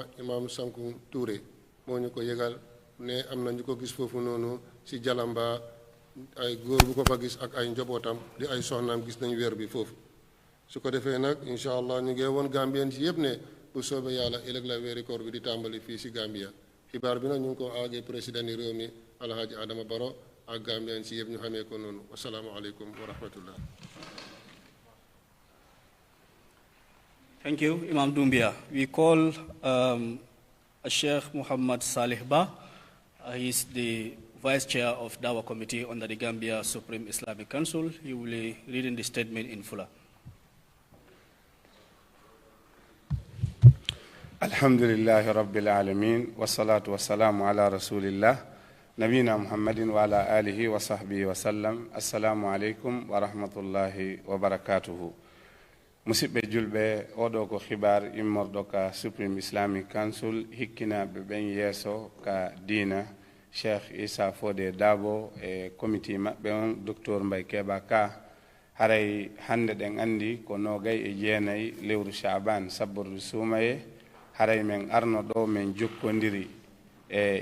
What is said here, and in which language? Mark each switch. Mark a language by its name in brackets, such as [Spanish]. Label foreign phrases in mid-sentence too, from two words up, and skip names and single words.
[Wolof] imam Sanku Touré mo ñu ko yégal ne am na ñu ko gis fofu nonu ci Jalamba ay góor bu ko fa gis ak ay njabootam di ay soxnaam gis nañ weer bi foofu su ko defee nag [Arabic] إن شاء الله [Wolof] ñu ngi woon Gambien ci yëpp ne bu soobee yàlla ëllëg la weeri koor bi di tàmbali fii si Gambia xibaar bi nag ñu ngi ko aagee président ni réew mi Alhaji Adama Barrow ak Gambien ci yëpp ñu xamee ko noonu [Arabic] والسلام عليكم ورحمة الله. [English] Thank you, Imam Dumbia. We call Sheikh Muhammad Salih Ba. He is the Vice Chair of Dawa Committee under the Gambia Supreme Islamic Council. He will be reading the statement in full. [Arabic] الحمد لله رب العالمين والصلاة والسلام على رسول الله نبينا محمد وعلى آله وصحبه وسلم. السلام عليكم ورحمة الله وبركاته. [Fula] Musibbe julbe odo ko khibar immordo ka Supreme Islamic Council hikkina be ben yeso ka dina Cheikh Issa Fode Dabo e committee maɓɓe on docteur Mbay Keba Ka haray hande ɗen andi ko nogay e jeenayi lewru Chaban sabbordu suumaye haray men arno ɗo men jokkodiri e